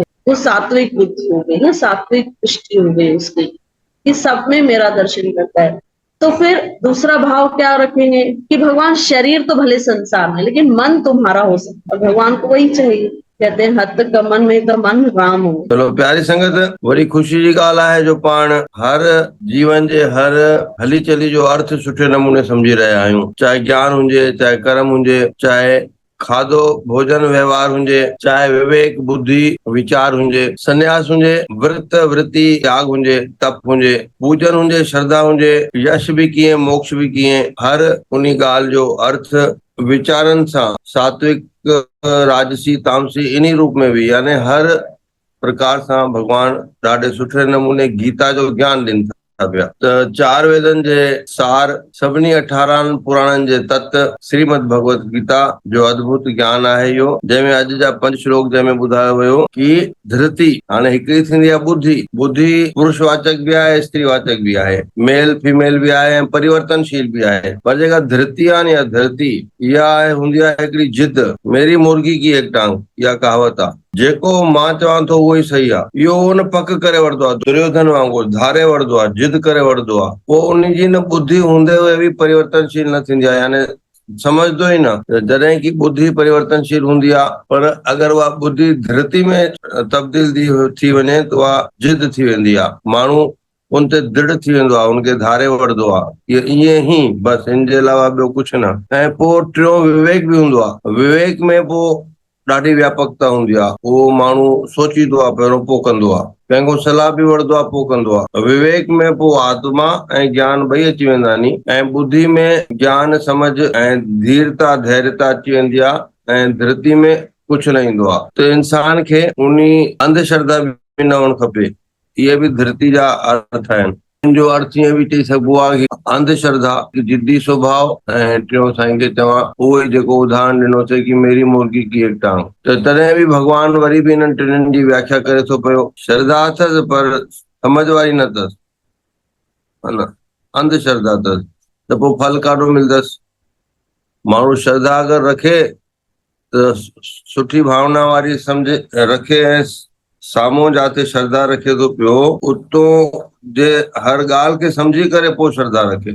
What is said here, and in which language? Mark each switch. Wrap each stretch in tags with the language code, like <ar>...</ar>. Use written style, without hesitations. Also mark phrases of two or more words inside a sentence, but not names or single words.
<hi>वो सात्विक बुद्धि हो गई ना, सात्विक दृष्टि हो गई उसकी, कि सब में मेरा दर्शन करता है। तो फिर दूसरा भाव क्या रखेंगे कि भगवान शरीर तो भले संसार में, लेकिन मन तुम्हारा हो सकता है। भगवान को वही चाहिए, कहते हैं हत कमन में का मन राम हो।</hi> <sd>चलो प्यारी संगत, बड़ी खुशी जी ॻाल्हि आहे जो पाण हर जीवन जे हर हली चली जो अर्थ सुठे नमूने समझी रहिया आहियूं। चाहे ज्ञान हुजे, चाहे कर्म हुजे, चाहे खाधो भोजन व्यवहार हुजे, चाहे विवेक बुद्धि विचार हुजे, संन्यास हुजे, व्रत वृत्ति त्याग हुजे, तप हुजे, पूजन हुजे, श्रद्धा हुजे, यश भी कीअं मोक्ष भी कीअं, हर उन्ही ॻाल्हि जो अर्थ विचारनि सां सात्विक राजसी तामसी इन्ही रूप में भी, यानी हर प्रकार सां भगवान ॾाढे सुठे नमूने गीता जो ज्ञान ॾिन था पिया। त चार वेदनि जे सार, सभिनी 18 पुराणनि जे तत्व, श्रीमद भगवत गीता जो अद्भुत ज्ञान आहे इहो, जंहिंमें अॼु जा 5 श्लोक जंहिंमें ॿुधायो वियो कि धृति, हाणे हिकिड़ी थींदी आहे बुद्धि। बुद्धि पुरुषवाचक भी आहे, स्त्रीवाचक भी आहे,</sd> <en>male female</en> <sd>भी आहे ऐं परिवर्तनशील भी आहे। पर जेका धृति आहे या धरती, इहा हूंदी आहे हिकिड़ी जिद,</sd> <hi>मेरी मुर्गी की एक टांग,</hi> <sd>इहा कहावत आहे। जेको मां चवां थो उहो ई सही आहे, इहो उन पक करे वठंदो आहे, दुर्योधन वांगुरु धारे वठंदो आहे, जिद करे वठंदो आहे। पोइ उन जी न बुद्धि हूंदे हुए बि परिवर्तनशील न थींदी आहे, यानी समझदो ई न। जॾहिं की बुद्धि परिवर्तनशील हूंदी आहे, पर अगरि उहा बुद्धि धृति में तब्दील थी वञे त उहा जिद थी वेंदी आहे। माण्हू उन ते दृढ़ थी वेंदो आहे, उनखे धारे वठंदो आहे, ईअं ई बसि, हिन जे अलावा ॿियो कुझु न। ऐं पोइ टियों विवेक बि हूंदो आहे। विवेक में पोइ ॾाढी व्यापकता हूंदी आहे। उहो माण्हू सोचींदो आहे पहिरियों, पोइ कंदो आहे, कंहिंखो सलाह बि वठंदो आहे, पोइ कंदो आहे। विवेक में पोइ आत्मा ऐं ज्ञान ॿई अची वेंदा आहिनि, ऐं बुद्धि में ज्ञान समझ ऐं धीरता धैर्यता अची वेंदी आहे, ऐं धृति में कुझु न ईंदो आहे। त इंसान खे उन अंधश्रद्धा बि न हुअणु खपे। इहे बि धृति जा अर्थ आहिनि। जो अर्थ ईअं बि चई सघिबो आहे कि अंधश्रद्धा, जिद्दी स्वभाव, ऐं टियों साईं खे चवां उहो ई जेको उदाहरण ॾिनोसीं कि</sd> <hi>मेरी मुर्गी की एक टांग।</hi> <sd>त तॾहिं बि भॻवान वरी बि इन्हनि टिनिनि जी व्याख्या करे थो पियो। श्रद्धा अथसि पर समझ वारी न अथसि, है न, अंधश्रद्धा अथसि, त पोइ फल काॾो मिलंदसि। माण्हू श्रद्धा अगरि रखे त सुठी भावना वारी सम्झ रखे, ऐं साम्हूं जाते श्रद्धा रखे थो पियो, उतो जे हर ॻाल्हि खे सम्झी करे पोइ श्रद्धा रखे।</sd>